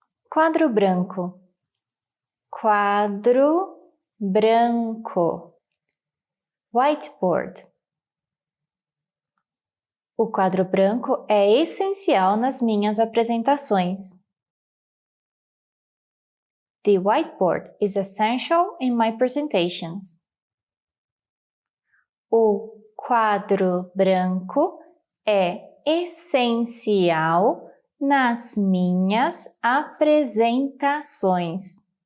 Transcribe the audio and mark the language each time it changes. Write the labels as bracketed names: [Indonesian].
[Portuguese] Quadro branco. Quadro branco. [English] Whiteboard. [Portuguese] O quadro branco é essencial nas minhas apresentações. [English] The whiteboard is essential in my presentations. [Portuguese] O quadro branco é essencial nas minhas apresentações.